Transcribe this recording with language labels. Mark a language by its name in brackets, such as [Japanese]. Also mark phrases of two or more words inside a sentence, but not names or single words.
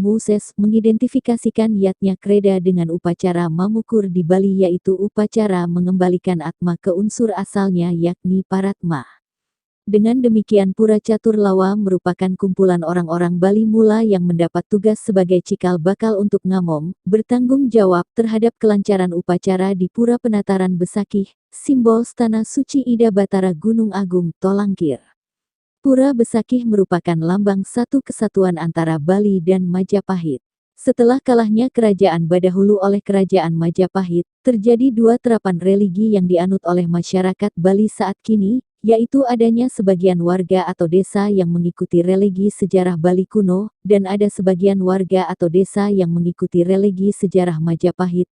[Indonesian] Moses mengidentifikasikan Yatnya Kreda dengan upacara Mamukur di Bali yaitu upacara mengembalikan atma ke unsur asalnya yakni Paratma. Dengan demikian Pura Caturlawa merupakan kumpulan orang-orang Bali Mula yang mendapat tugas sebagai cikal bakal untuk ngamong, bertanggung jawab terhadap kelancaran upacara di Pura Penataran Besakih, simbol Stana Suci Ida Batara Gunung Agung, Tolangkir. Pura Besakih merupakan lambang satu kesatuan antara Bali dan Majapahit. Setelah kalahnya kerajaan Badahulu oleh kerajaan Majapahit, terjadi dua terapan religi yang dianut oleh masyarakat Bali saat kini, yaitu adanya sebagian warga atau desa yang mengikuti religi sejarah Bali kuno, dan ada sebagian warga atau desa yang mengikuti religi sejarah Majapahit.